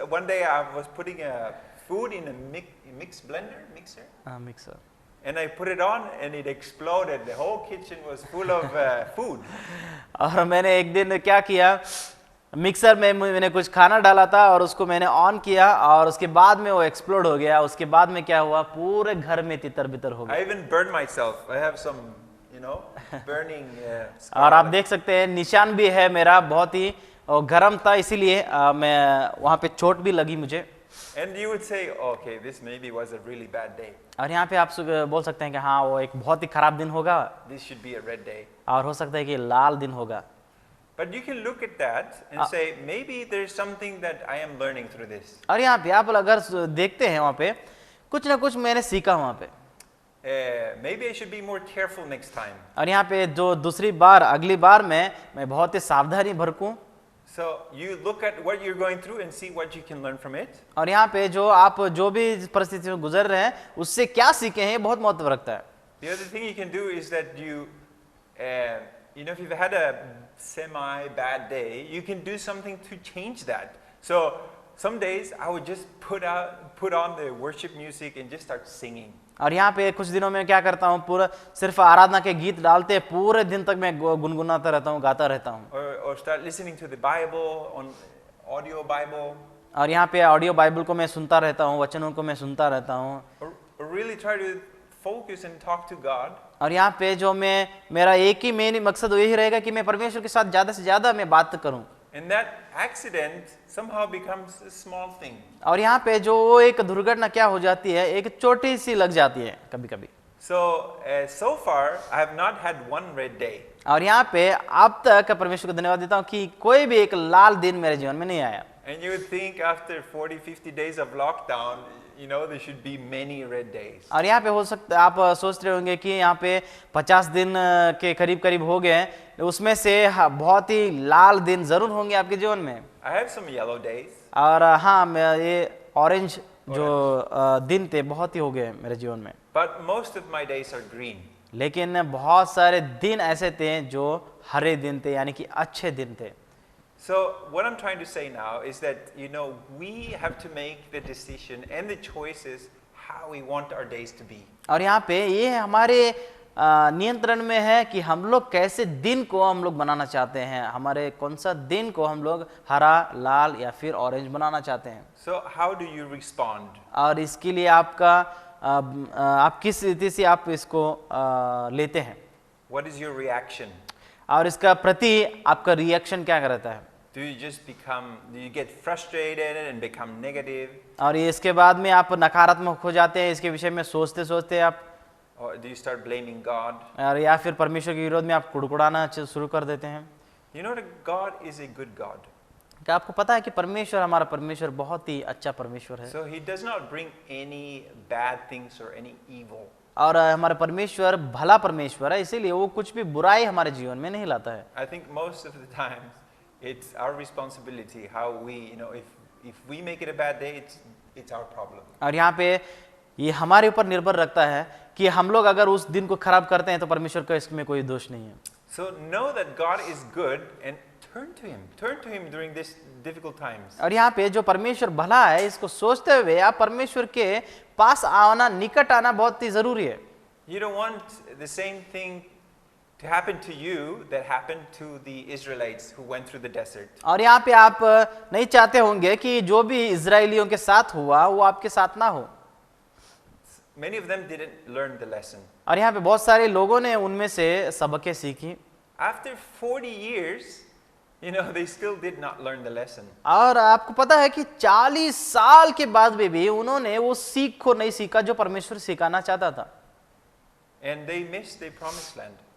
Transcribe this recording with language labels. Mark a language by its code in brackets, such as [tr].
[en] One day I was putting food in a mixer. Mixer. And I put it on and it exploded. The whole kitchen was full of food. [hi] और मैंने एक दिन क्या किया, mixer में मैंने कुछ खाना डाला था और उसको मैंने ऑन किया और उसके बाद में वो [en] explode [hi] हो गया। उसके बाद में क्या हुआ, पूरे घर में तितर बितर हो गया। [en] I even burned myself. I have some, burning [hi] और आप देख सकते हैं निशान भी है मेरा, बहुत ही गर्म था, इसीलिए मैं वहाँ पे चोट भी लगी मुझे। [en] And you would say, okay, this maybe was a really bad day. [hi] और यहाँ पे आप बोल सकते हैं कि हाँ वो एक बहुत ही खराब दिन होगा। [en] This should be a red day. [hi] और हो सकता है कि लाल दिन होगा। [en] But you can look at that and say, maybe there's something that I am learning through this. [hi] और यहाँ पे आप अगर देखते हैं वहाँ पे कुछ ना कुछ मैंने सीखा वहाँ पे। [en] Maybe I should be more careful next time. [hi] और यहाँ पे जो दूसरी बार अगली बार में मैं बहुत ही सावधानी बरतूं। [en] So you look at what you're going through and see what you can learn from it. [hi] और यहाँ पे जो आप जो भी परिस्थिति में गुजर रहे हैं उससे क्या सीखे हैं ये बहुत महत्व रखता है। [en] The other thing you can do is that if you've had a semi-bad day, you can do something to change that. So some days I would just put on the worship music and just start singing. [hi] और यहाँ पे कुछ दिनों में क्या करता हूँ, पूरा सिर्फ आराधना के गीत डालते पूरे दिन तक मैं गुनगुनाता रहता हूँ, गाता रहता हूँ। [en] Or start listening to the Bible on audio Bible. [hi] और यहाँ पे ऑडियो बाइबल को मैं सुनता रहता हूँ, वचनों को मैं सुनता रहता हूँ। [en] Or really try to focus and talk to God. [hi] और यहाँ पे जो मेरा एक ही मेन मकसद यही रहेगा कि मैं परमेश्वर के साथ ज़्यादा से ज़्यादा मैं बात करूँ। [en] And that accident somehow becomes a small thing. [hi] और यहाँ पे जो वो एक दुर्घटना क्या हो जाती है, एक छोटी सी लग जाती है कभी कभी। [en] So far, I have not had one red day. [hi] और यहाँ पे अब तक परमेश्वर को धन्यवाद देता हूँ कि कोई भी एक लाल दिन मेरे जीवन में नहीं आया। [en] And you would think after 40-50 days of lockdown, you know, there should be many red days. [hi] और यहाँ पे हो सकता आप सोच रहे होंगे कि यहाँ पे 50 दिन के करीब करीब हो गए, उसमें से बहुत ही लाल दिन जरूर होंगे आपके जीवन में। [en] I have some yellow days. [hi] और हाँ, ये ऑरेंज जो दिन थे बहुत ही हो गए मेरे जीवन में, [en] But most of my days are green. [hi] लेकिन बहुत सारे दिन ऐसे थे जो हरे दिन थे, यानी कि अच्छे दिन थे। [en] So what I'm trying to say now is that, you know, we have to make the decision and the choices how we want our days to be. [hi] और यहाँ पे ये हमारे नियंत्रण में है कि हम लोग कैसे दिन को हम लोग बनाना चाहते हैं, हमारे कौन सा दिन को हम लोग हरा, लाल या फिर ऑरेंज बनाना चाहते हैं। [en] So how do you respond? [hi] और इसके लिए आपका आप किस रीति से आप इसको लेते हैं, [en] What is your reaction? [hi] और इसका प्रति आपका [en] reaction [hi] क्या रहता है। [en] Do you get frustrated and become negative? [hi] और ये इसके बाद में आप नकारात्मक हो जाते हैं, इसके विषय में सोचते सोचते आप, [en] Or do you start blaming God? [hi] और या फिर परमेश्वर के विरोध में आप कुड़कुड़ाना शुरू कर देते हैं। [en] You know that God is a good God. [hi] क्या आपको पता है कि परमेश्वर, हमारा परमेश्वर बहुत ही अच्छा परमेश्वर है, [en] So he does not bring any bad things or any evil. [hi] और हमारा परमेश्वर भला परमेश्वर है, इसीलिए वो कुछ भी बुराई हमारे जीवन में नहीं लाता है। [en] I think most of the times it's our responsibility how we, you know, if we make it a bad day, it's our problem. [hi] और यहाँ पे ये हमारे ऊपर निर्भर रखता है कि हम लोग अगर उस दिन को खराब करते हैं तो परमेश्वर का इसमें कोई दोष नहीं है। [en] So know that God is good and turn to him during this difficult times. [hi] और यहाँ पे जो परमेश्वर भला है, इसको सोचते हुए आप परमेश्वर के पास आना, निकट आना बहुत ही जरूरी है। [en] You don't want the same thing to happen to you that happened to the Israelites who went through the desert. [hi] और यहाँ पे आप नहीं चाहते होंगे कि जो भी इजरायलियों के साथ हुआ वो आपके साथ ना हो। [en] Many of them didn't learn the lesson. [hi] और यहाँ पे बहुत सारे लोगों ने उनमें से सबकें सीखी, [en] After 40 years, you know, they still did not learn the lesson. [hi] और आपको पता है कि 40 साल के बाद भी उन्होंने वो सीख को नहीं सीखा जो परमेश्वर सिखाना चाहता था, [en] And they missed their promised land.